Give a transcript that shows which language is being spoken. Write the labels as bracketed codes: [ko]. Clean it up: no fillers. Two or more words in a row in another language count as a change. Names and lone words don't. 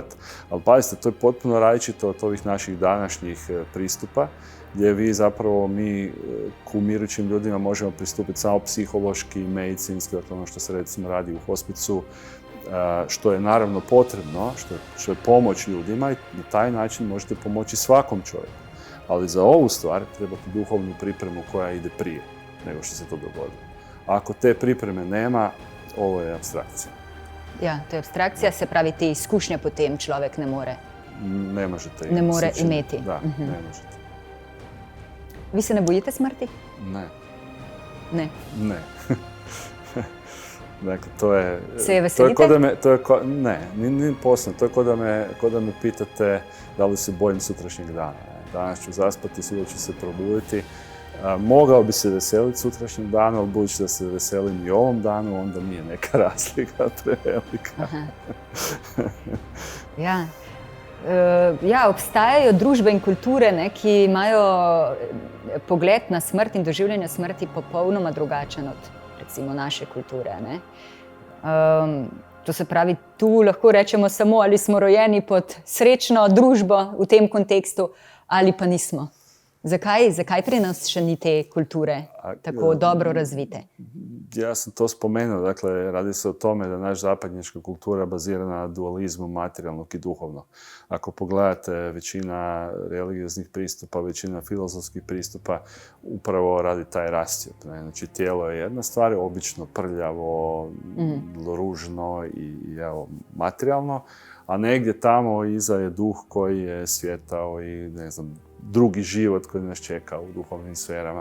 [hr] Ali pazite, to je potpuno različito od ovih naših današnjih pristupa, gdje vi zapravo, mi k umirućim ljudima možemo pristupiti samo psihološki, medicinski, dakle ono što se recimo radi u hospicu, što je naravno potrebno, što je pomoć ljudima, i na taj način možete pomoći svakom čovjeku. Ali za ovu stvar trebate duhovnu pripremu koja ide prije nego što se to dogodi. Ako te pripreme nema, ovo je apstrakcija. [sl] Ja, to je abstrakcija, se pravi, te izkušnje potem človek ne more. [hr] Ne možete [sl] ne more imeti. [hr] Da, ne možete. Vi se ne bojite smrti? Ne. Ne? Ne. Dakle, to je... [sl] Se je veselite? [hr] Ne, nije posebno. To je ko da me pitate da li se bojim sutrašnjeg dana. Danas ću zaspati, sutra ću se probuditi. Mogao bi se veseliti sutrašnjeg dana, ali budući da se veselim i ovom danu, onda nije neka razlika prevelika. [sl] Ja, obstajajo družbe in kulture, ki imajo pogled na smrt in doživljanje smrti popolnoma drugačen od recimo naše kulture. To se pravi, tu lahko rečemo samo, ali smo rojeni pod srečno družbo v tem kontekstu, ali pa nismo. Zakaj pri nas še ni te kulture tako dobro razvite? [hr] Ja sam to spomenuo, dakle, radi se o tome da naša zapadnjačka kultura bazira na dualizmu materijalnog i duhovnog. Ako pogledate, većina religioznih pristupa, većina filozofskih pristupa upravo radi taj rascjep. Znači, tijelo je jedna stvar, obično prljavo, ružno i materijalno, a negdje tamo iza je duh koji je svjetao i, ne znam, drugi život koji nas čeka u duhovnim sferama.